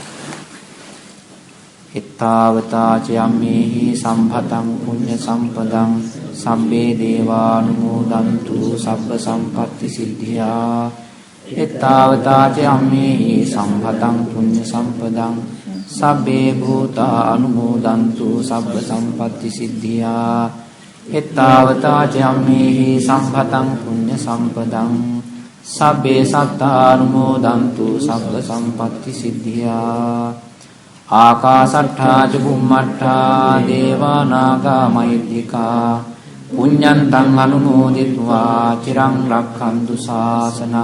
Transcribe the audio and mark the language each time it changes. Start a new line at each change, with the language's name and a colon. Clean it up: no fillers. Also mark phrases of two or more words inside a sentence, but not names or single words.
Pali: එත්තාවතා චයම්මේහි සම්භතං පුඤ්ඤ සම්පදං සම්බේ දේවානුමෝදන්තු සබ්බ සම්පත්ති සිද්ධියා. එත්තාවතා චයම්මේහි සම්භතං පුඤ්ඤ සම්පදං සබ්බේ භූතා අනුමෝදන්තු සබ්බ සම්පත්ති සිද්ධියා. එත්තාවතා චයම්මේහි සම්භතං පුඤ්ඤ සම්පදං සබ්බේ සත්තානුමෝදන්තු සබ්බ සම්පත්ති සිද්ධියා. ආකාසට්ඨා ච බුම්මට්ඨා දේවා නාග මහිද්దికා පුඤ්ඤන්තං අනුමෝදිත्वा චිරං රක්ඛන්තු ශාසනං.